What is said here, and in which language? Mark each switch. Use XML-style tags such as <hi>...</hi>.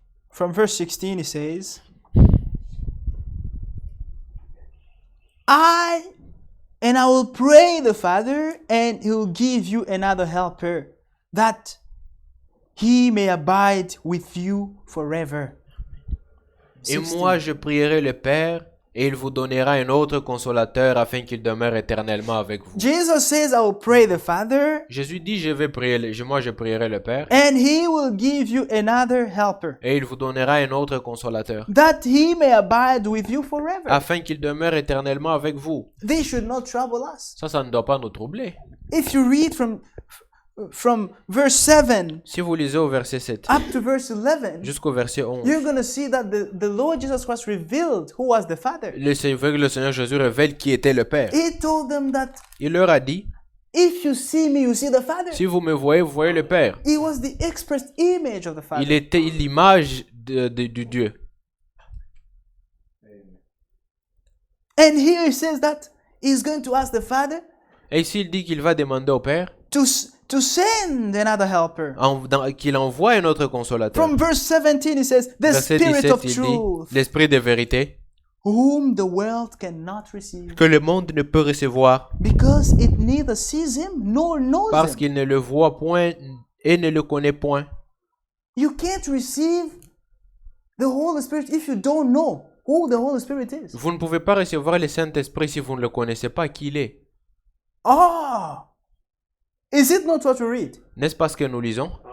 <en>From verse 16 it says, I will pray the Father, and He will give you another helper, that He may abide with you forever.</en> <fr>Et 16. moi, je prierai le Père, et il vous donnera un autre consolateur afin qu'il demeure éternellement avec vous.</fr> <en>Jesus says, I will pray the Father,</en> <fr>Jésus dit, je prierai le Père,</fr> <en>and He will give you another helper,</en> <fr>et il vous donnera un autre consolateur</fr> <en>that He may abide with you forever.</en> <fr>afin qu'il demeure éternellement avec vous.</fr> <en>This should not trouble us.</en> <fr>Ça ne doit pas nous troubler.</fr> <en>If you read from verse 7</en> <fr>Si vous lisez au verset 7</fr> <en>up to verse 11,</en> <fr>jusqu'au verset 11,</fr> <en>you're going to see that the Lord Jesus Christ revealed who was the Father.</en> <fr>le Seigneur Jésus révèle qui était le Père.</fr> <en>He told them that</en> <fr>Il leur a dit,</fr> <en>if you see me, you see the Father.</en> <fr>si vous me voyez, vous voyez le Père.</fr> <en>He was the expressed image of the Father.</en> <fr>Il était l'image du Dieu.</fr> <en>And here he says that he's going to ask the Father</en> <fr>Et ici, il dit qu'il va demander au Père</fr> <en>to send another helper.</en> <fr>qu'il envoie un autre consolateur.</fr> <en>From verse 17 he says, the</en> <fr>Verset</fr> <en>Spirit</en> <fr>17,</fr> <en>of</en> <fr>il dit,</fr> <en>truth,</en> <fr>l'Esprit de vérité,</fr> <en>whom the world cannot receive,</en> <fr>que le monde ne peut recevoir,</fr> <en>because it neither sees him nor knows</en> <fr>parce</fr> <en>him.</en> <fr>qu'il ne le voit point et ne le connaît point.</fr> <en>You can't receive the Holy Spirit if you don't know who the Holy Spirit is.</en> <fr>Vous ne pouvez pas recevoir le Saint-Esprit si vous ne le connaissez pas qui il est.</fr> <en>Ah! Is it not what we read?</en> <fr>N'est-ce pas ce que nous lisons?</fr>